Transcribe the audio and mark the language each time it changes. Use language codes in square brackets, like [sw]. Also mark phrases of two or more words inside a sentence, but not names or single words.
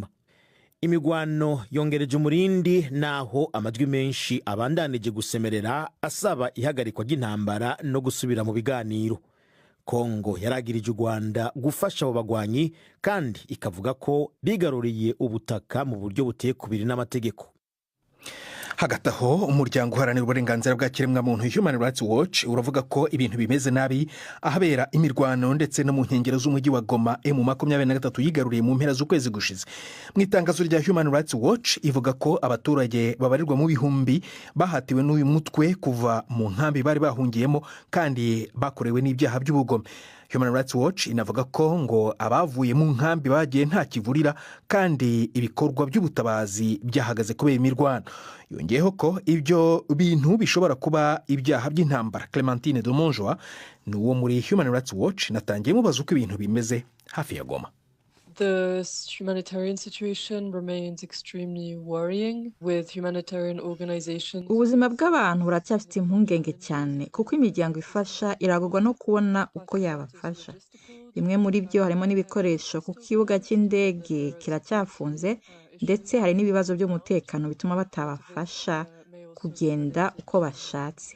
[rn] Imigwano yongereje umurindi naho amajwi menshi abandanije gusemerera asaba ihagarikwa ry'intambara no gusubira mu biganiro. Kongo yaragirije u Rwanda gufasha abo bagwanyi kandi ikavuga ko bigaruriye ubutaka mu buryo buteye kubiri n'amategeko. Hagati aho umuryango uharanira uburenganzira bwa kiremwamuntu Human Rights Watch uravuga ko ibintu bimeze nabi ahabera imirwano ndetse no mu nkengero z'umujyi wa Goma M23 yigaruriye mu mpera z'ukwezi gushize. Mu itangazo rya Human Rights Watch ivuga ko abaturage babarirwa mu bihumbi bahatiwe n'uyu mutwe kuva mu nkambi bari bahungiyemo kandi bakorewe n'ibyaha by'ubugome. Human Rights Watch inavuga ko ngo abavuye mu nkambi bagiye nta kivurira kandi ibikorwa by'ubutabazi byahagaze kubera imirwano. Yongeyeho ko ibyo bintu bishobora kuba ibyaha by'intambara. Clementine Domonjoa ni uwo muri Human Rights Watch natangiye mubaza uko ibintu bimeze hafi ya Goma. [en] The humanitarian situation remains extremely worrying with humanitarian organizations. [rn] Ubuzima bw'abantu buracyafite impungenge cyane kuko imiryango ifasha iragorwa no kubona uko yabafasha. Bimwe muri byo harimo n'ibikoresho ku kibuga cy'indege kiracyafunze ndetse hari n'ibibazo by'umutekano bituma batabafasha kugenda uko bashatse.